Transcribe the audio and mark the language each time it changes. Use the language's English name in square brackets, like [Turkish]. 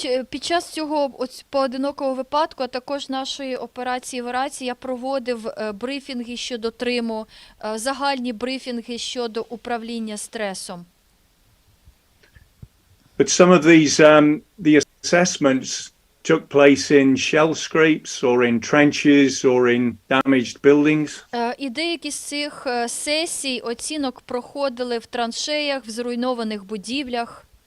[Ukrainian] Під час цього поодинокого випадку, а також нашої операції в Іраці, я проводив брифінги щодо триму, загальні брифінги щодо управління стресом. [English] But some of these the assessments took place in shell scrapes or in trenches or in damaged buildings. [Ukrainian] І деякі з цих сесій оцінок проходили в траншеях, в зруйнованих будівлях.